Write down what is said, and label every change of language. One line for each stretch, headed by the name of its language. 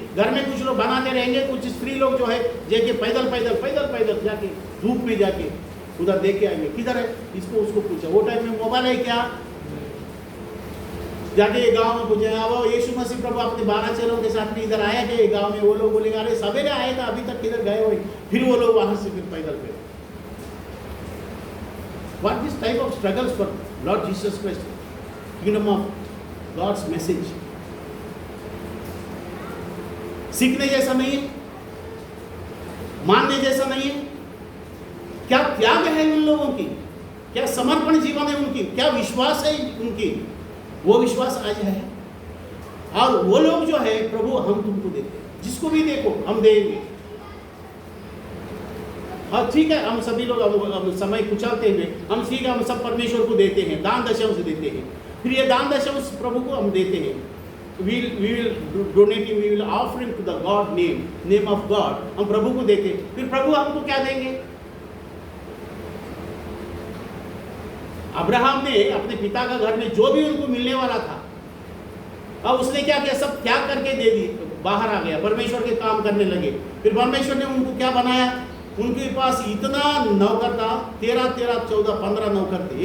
Hindi: घर में कुछ लोग बनाते रहेंगे, कुछ स्त्री लोग जो है जाके पैदल जाके धूप में जाके उधर देख के आएंगे, किधर है, इसको उसको पूछा। वो टाइम में मोबाइल है क्या? जाके ये गाँव में पूछे, वो यीशु मसीह प्रभु अपने 12 चेलों के साथ में इधर आया क्या ये गाँव में? वो लोग बोलेंगे अरे सवेरे आया था, अभी तक किधर गए हुए? फिर वो लोग वहां से फिर पैदल पे।
English: What this type of struggles for Lord Jesus Christ, kingdom of God's message?
Hindi: सीखने जैसा नहीं है, मानने जैसा नहीं है। क्या त्याग है उन लोगों की, क्या समर्पण जीवन है उनकी, क्या विश्वास है उनकी, वो विश्वास आज है। और वो लोग जो है प्रभु हम तुमको देते हैं, जिसको भी देखो हम देंगे। हाँ ठीक है, हम सभी लोग अब समय कुचलते हुए हम ठीक है, हम सब परमेश्वर को देते हैं, दान दशंश देते हैं। फिर ये दान दशंश प्रभु को हम देते हैं।
English: we will donating, we will offering to the God name of God,
Hindi: हम प्रभु को देते हैं। फिर प्रभु हमको क्या देंगे? अब्राहम ने अपने पिता का घर में जो भी उनको मिलने वाला था, अब उसने क्या किया? सब त्याग करके दे दी, बाहर आ गया, परमेश्वर के काम करने लगे। फिर परमेश्वर ने उनको क्या बनाया? उनके पास इतना नौकर था, 13, 14, 15 नौकर थे।